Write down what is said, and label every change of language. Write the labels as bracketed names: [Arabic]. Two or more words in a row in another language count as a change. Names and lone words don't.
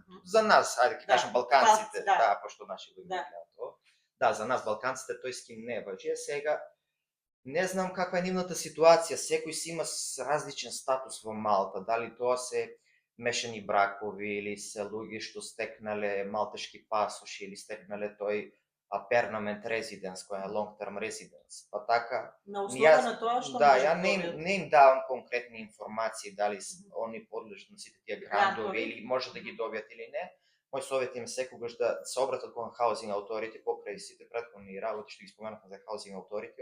[Macedonian] За нас, ајде ќе кажем балканците, пошто наши луѓе гледаат тоа. Да, за нас балканците тој ским не важи. Сега не знам каква е нивната ситуација, секој си има различен статус во Малта, дали тоа се мешани бракови или се луѓе што стекнале малтешки пасош или стекнале тој [English] permanent residence, [Macedonian] која е [English] long term residence. [Macedonian] Па така, на основа на тоа што ја не им давам конкретни информации дали они подлежат на сите тие грантови или може да ги добијат или не. Мој совет им е секогаш да се обратат кон Housing Authority покрај сите претходни работи што ги споменавме за Housing Authority.